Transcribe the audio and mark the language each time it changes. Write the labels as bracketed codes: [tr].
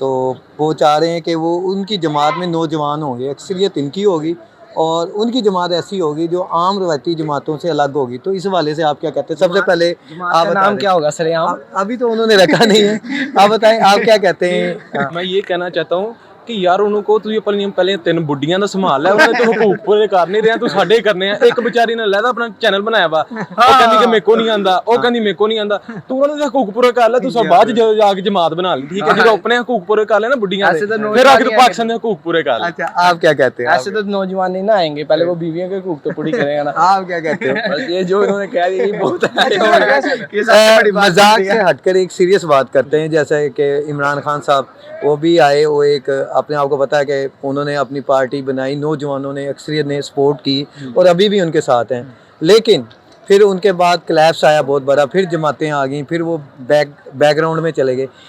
[hi] तो वो चाह रहे हैं कि वो उनकी जमात में नौजवान होंगे, अक्सरियत इनकी होगी और उनकी जमात ऐसी होगी जो आम रवायती जमातों से अलग होगी। तो इस हवाले से आप क्या कहते हैं? सबसे पहले आप नाम क्या होगा सरेआम? अभी तो उन्होंने रखा नहीं है, आप बताएं आप क्या कहते हैं? मैं ये कहना चाहता हूँ कि यार उनको तू [pa] ਪਹਿਲੇ ਤਿੰਨ ਬੁੱਢੀਆਂ ਦਾ ਸੰਭਾਲ ਲੈ, ਉਹਨੇ ਤੂੰ ਹਕੂਕ ਪੂਰੇ ਕਰ ਨਹੀਂ ਰਿਹਾ, ਤੂੰ ਸਾਡੇ ਕਰਨੇ ਆ। ਇੱਕ ਵਿਚਾਰੀ ਨੇ ਲੈਦਾ ਆਪਣਾ ਚੈਨਲ ਬਣਾਇਆ ਵਾ, ਉਹ ਕਹਿੰਦੀ ਕਿ ਮੇਕੋ ਨਹੀਂ ਆਂਦਾ, ਉਹ ਕਹਿੰਦੀ ਮੇਕੋ ਨਹੀਂ ਆਂਦਾ। ਤੂੰ ਉਹਨਾਂ ਦੇ ਹਕੂਕ ਪੂਰੇ ਕਰ ਲੈ, ਤੂੰ ਸਭ ਬਾਅਦ ਜਦੋਂ ਜਾ ਕੇ ਜਮਾਤ ਬਣਾ ਲਈ। ਠੀਕ ਹੈ, ਜਦੋਂ ਆਪਣੇ ਹਕੂਕ ਪੂਰੇ ਕਰ ਲੈ ਨਾ ਬੁੱਢੀਆਂ ਦੇ, ਫਿਰ ਆ ਕੇ ਪਾਕਿस्तान ਦੇ ਹਕੂਕ पूरे कर ले। [hi] अच्छा, आप क्या कहते हैं? ऐसे तो नौजवान नहीं ना आएंगे, पहले वो बीवियों के हकूक तो पूरी करेगा ना। आप क्या कहते हैं? बस ये जो इन्होंने कह दिया ये बहुत है। मजाक से हटकर एक सीरियस बात करते हैं, जैसे कि इमरान खान साहब वो भी आए, वो एक अपने आप को पता है कि उन्होंने अपनी पार्टी बनाई, नौजवानों ने अक्सरियत ने सपोर्ट की और अभी भी उनके साथ हैं, लेकिन फिर उनके बाद क्लैप्स आया बहुत बड़ा, फिर जमातें आ गई, फिर वो बैकग्राउंड में चले गए।